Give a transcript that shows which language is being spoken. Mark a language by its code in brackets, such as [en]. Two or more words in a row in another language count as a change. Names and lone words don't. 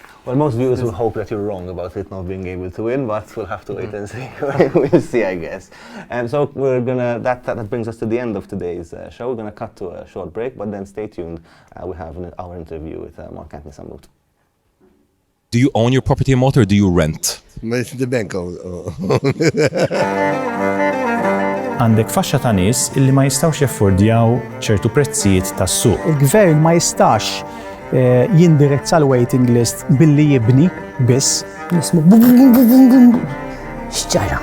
[en] Well, most viewers will hope that you're wrong about it not being able to win, but we'll have to wait and see. We'll see, I guess. So that brings us to the end of today's show. We're gonna cut to a short break, but then stay tuned. We have our interview with Mark and Sammut. Do you own your property in Malta or do you rent? The bank [mt] Għandek faxxa ta' nies illi ma jistgħux jaffordjaw ċertu prezzijiet tas-suq. Il-gvern ma jistax jindirizza l- [en] waiting list [mt] billi jibni biss. Nismu x'ġara.